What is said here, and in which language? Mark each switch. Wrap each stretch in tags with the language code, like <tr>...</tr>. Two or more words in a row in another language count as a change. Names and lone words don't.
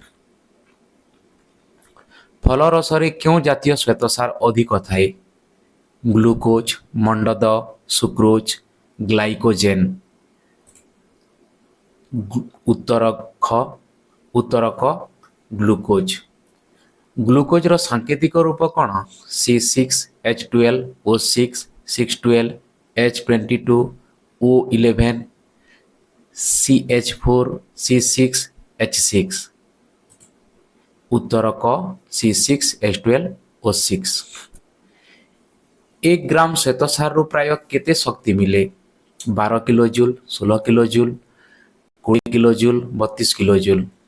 <or>ଫଳରସରେ କେଉଁ ଜାତୀୟ ଶ୍ୱେତସାର ଅଧିକ ଥାଏ? ଗ୍ଲୁକୋଜ୍, ମଣ୍ଡଦ, ସୁକ୍ରୋଜ୍, ଗ୍ଲାଇକୋଜେନ୍। ଉତ୍ତର କ ଗ୍ଲୁକୋଜ୍। ଗ୍ଲୁକୋଜ୍ର ସାଙ୍କେତିକ ରୂପ କ'ଣ? C6H12O6, 612H22O11, CH4C6H6। ଉତ୍ତର କ C6H12O6। 1 ଗ୍ରାମ ଶ୍ୱେତସାରରୁ ପ୍ରାୟ କେତେ ଶକ୍ତି ମିଳେ? 12 କିଲୋଜୁଲ୍, 16 କିଲୋଜୁଲ୍, 20 କିଲୋଜୁଲ୍, 32 କିଲୋଜୁଲ୍।</or>